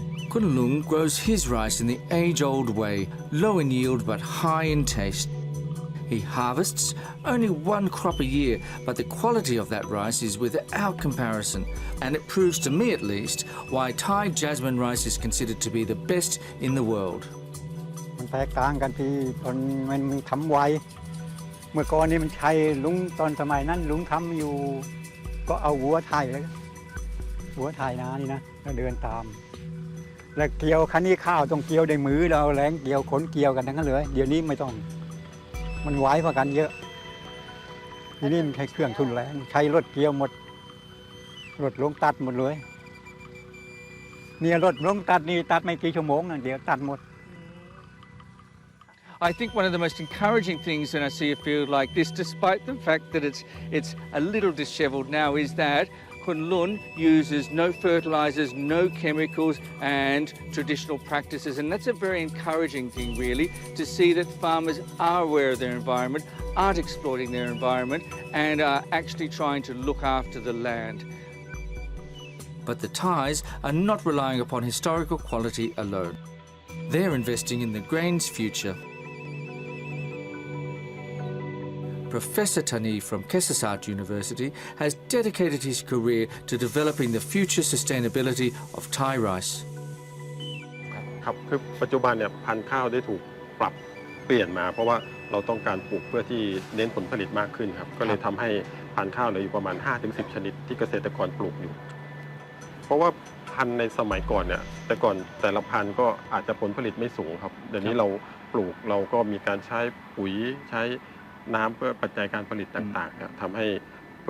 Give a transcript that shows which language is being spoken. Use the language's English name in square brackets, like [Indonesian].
[English] Kun Lung grows his rice in the age-old way, low in yield but high in taste. He harvests only one crop a year, but the quality of that rice is without comparison, and it proves to me at least why Thai jasmine rice is considered to be the best in the world. [Thai] มันแตกต่างกันที่ตอนมันทำไวเมื่อก่อนนี่มันใช้ลุงตอนสมัยนั้นลุงทำอยู่ก็เอาวัวไถเลยวัวไถนานี่นะแล้วเดินตามแล้วเกี่ยวคันนี้ข้าวต้องเกี่ยวด้วยมือเราเอาแรงเกี่ยวขนเกี่ยวกันทั้งนั้นเลยเดี๋ยวนี้ไม่ต้องมันไวกว่ากันเยอะทีนี้มันใช้เครื่องทุนแรงใช้รถเกี่ยวหมดรถลงตัดหมดเลยเนี่ยรถลงตัดนี่ตัดไม่กี่ชั่วโมงนะเดี๋ยวตัดหมด [English] I think one of the most encouraging things when I see a field like this, despite the fact that it's a little dishevelled now, is that Kun Lun uses no fertilisers, no chemicals and traditional practices, and that's a very encouraging thing really, to see that farmers are aware of their environment, aren't exploiting their environment and are actually trying to look after the land. But the Thais are not relying upon historical quality alone. They're investing in the grain's future. Professor Tani from Kesasart University has dedicated his career to developing the future sustainability of Thai rice. [Thai] ครับคือปัจจุบันเนี่ยพันธุ์ข้าวได้ถูกปรับเปลี่ยนมาเพราะว่าเราต้องการปลูกเพื่อที่เน้นผลผลิตมากขึ้นครับก็เลยทำให้พันธุ์ข้าวเหลืออยู่ประมาณ 5-10 ชนิดที่เกษตรกรปลูกอยู่เพราะว่าพันธุ์ในสมัยก่อนเนี่ยแต่ก่อนแต่ละพันธุ์ก็อาจจะผลผลิตไม่สูงครับเดี๋ยวนี้เราปลูกเราก็มีการใช้ปุ๋ยใช้น้ำเพื่อปัจจัยการผลิตต่างๆทำให้ผ